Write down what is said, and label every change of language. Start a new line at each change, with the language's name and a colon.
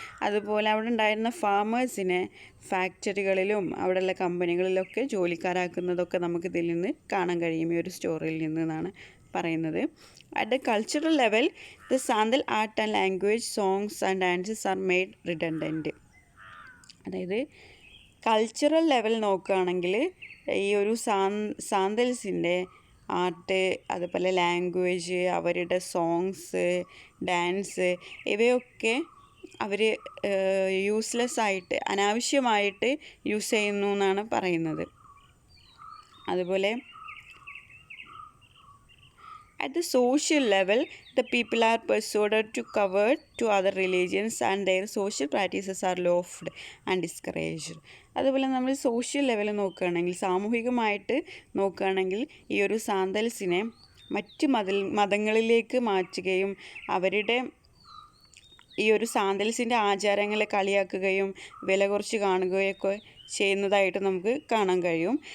Malayalam: അതുപോലെ അവിടെ ഉണ്ടായിരുന്ന ഫാമേഴ്സിനെ ഫാക്ടറികളിലും അവിടെയുള്ള കമ്പനികളിലൊക്കെ ജോലിക്കാരാക്കുന്നതൊക്കെ നമുക്ക് ഇതിൽ നിന്ന് കാണാൻ കഴിയും, ഈ ഒരു സ്റ്റോറിയിൽ നിന്നാണ് പറയുന്നത്.
English: At the cultural level, the Santhal art and language, songs and dances are made redundant.
Malayalam: അതായത് കൾച്ചറൽ ലെവൽ നോക്കുകയാണെങ്കിൽ ഈ ഒരു സാന്തൽസിൻ്റെ ആർട്ട്, അതുപോലെ ലാംഗ്വേജ്, അവരുടെ സോങ്സ്, ഡാൻസ്, ഇവയൊക്കെ അവർ യൂസ്ലെസ് ആയിട്ട്, അനാവശ്യമായിട്ട് യൂസ് ചെയ്യുന്നു എന്നാണ് പറയുന്നത്. അതുപോലെ
English: at the social level, the people are persuaded to convert to other religions and their social practices are laughed and discouraged.
Malayalam: അതുപോലെ നമ്മൾ സോഷ്യൽ ലെവൽ നോക്കുകയാണെങ്കിൽ, സാമൂഹികമായിട്ട് നോക്കുകയാണെങ്കിൽ, ഈ ഒരു സാന്തൽസിനെ മറ്റ് മതങ്ങളിലേക്ക് മാറ്റുകയും അവരുടെ ഈ ഒരു സാന്തൽസിൻ്റെ ആചാരങ്ങളെ കളിയാക്കുകയും വില കുറച്ച് കാണുകയൊക്കെ ചെയ്യുന്നതായിട്ട് നമുക്ക് കാണാൻ കഴിയും.